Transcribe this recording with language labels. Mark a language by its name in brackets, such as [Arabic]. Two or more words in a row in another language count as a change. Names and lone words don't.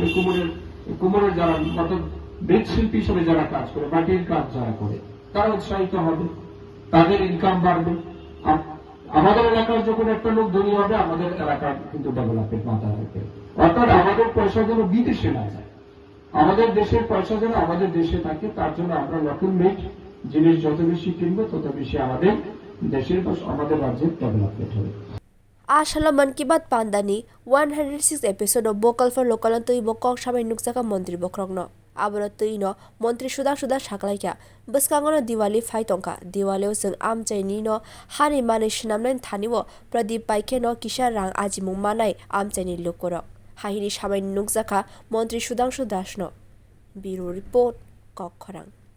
[Bangla] কোমরের যারা অর্থাৎ মৃৎশিল্পী হিসেবে যারা কাজ করে মাটির কাজ যারা করে তারা উৎসাহিত হবে তাদের ইনকাম বাড়বে আমাদের এলাকার যখন একটা লোক ধনী হবে আমাদের এলাকার কিন্তু ডেভেলপমেন্ট মাথা রাখবে অর্থাৎ আমাদের পয়সা যেন বিদেশে না যায় আমাদের দেশের পয়সা যেন আমাদের দেশে থাকে তার জন্য আমরা নতুন মেট জিনিস যত বেশি কিনবো তত বেশি আমাদের দেশের বা আমাদের রাজ্যের ডেভেলপমেন্ট হবে [Kok Borok] Ashala man ki baat'panda ni 106 episode of [English] vocal for local [Kok Borok] an tui bokok sabai nukjaka montri bokhorok no aboro tui no montri Sudhangshu saklaikha bwskango no Diwali phai tongka Diwalio jeng amchai ni no hani manui swnamnai thaniwo pradip paikhe no kisa rang ajimung manai amchai ni lukurok hahini sabai nukjaka montri Sudhangshu no [English] Bureau Report [Kok Borok] Kokkhorang।